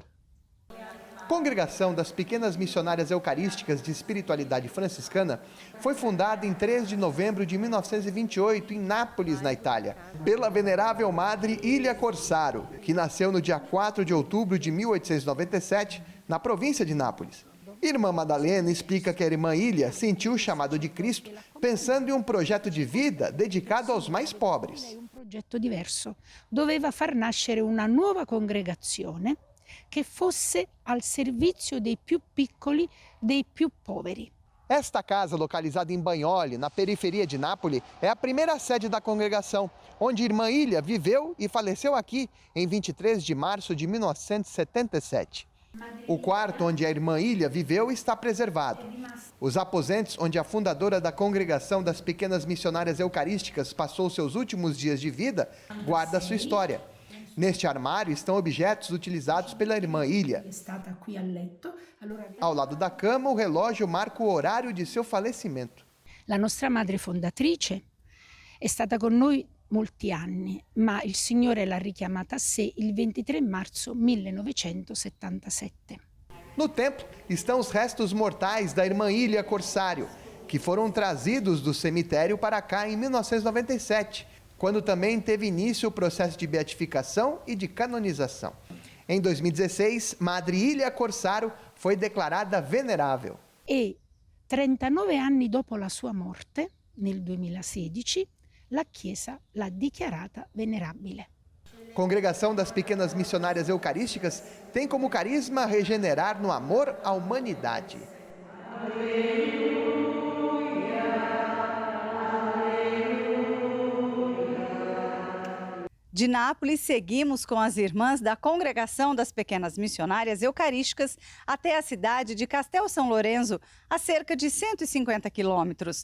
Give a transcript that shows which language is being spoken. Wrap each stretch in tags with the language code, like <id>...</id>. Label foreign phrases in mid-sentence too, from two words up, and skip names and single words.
<pt>Congregação das Pequenas Missionárias Eucarísticas de Espiritualidade Franciscana foi fundada em 3 de novembro de 1928, em Nápoles, na Itália, pela venerável Madre Ilia Corsaro, que nasceu no dia 4 de outubro de 1897, na província de Nápoles. Irmã Madalena explica que a irmã Ilia sentiu o chamado de Cristo pensando em um projeto de vida dedicado aos mais pobres.</pt> <it>Un progetto diverso. Doveva far nascere una nuova congregazione che fosse al servizio dei più piccoli, dei più poveri.</it> <pt>Esta casa, localizada em Bagnoli, na periferia de Nápoles, é a primeira sede da congregação, onde a irmã Ilia viveu e faleceu aqui em 23 de março de 1977. O quarto onde a irmã Ilia viveu está preservado. Os aposentos onde a fundadora da Congregação das Pequenas Missionárias Eucarísticas passou seus últimos dias de vida guarda sua história. Neste armário estão objetos utilizados pela irmã Ilia. Ao lado da cama, o relógio marca o horário de seu falecimento.</pt> <it>La nostra madre fondatrice è stata con noi molti anni, ma il Signore l'ha richiamata a sé il 23 marzo 1977.</it> <pt>No templo estão os restos mortais da irmã Ilia Corsário, que foram trazidos do cemitério para cá em 1997, quando também teve início o processo de beatificação e de canonização. Em 2016, Madre Ilia Corsário foi declarada venerável.</pt> <it>E 39 anni dopo la sua morte, nel 2016, la Chiesa l'ha dichiarata venerabile.</it> <pt>Congregação das Pequenas Missionárias Eucarísticas tem como carisma regenerar no amor à humanidade. De Nápoles, seguimos com as irmãs da Congregação das Pequenas Missionárias Eucarísticas até a cidade de Castel São Lourenço, a cerca de 150 quilômetros.</pt>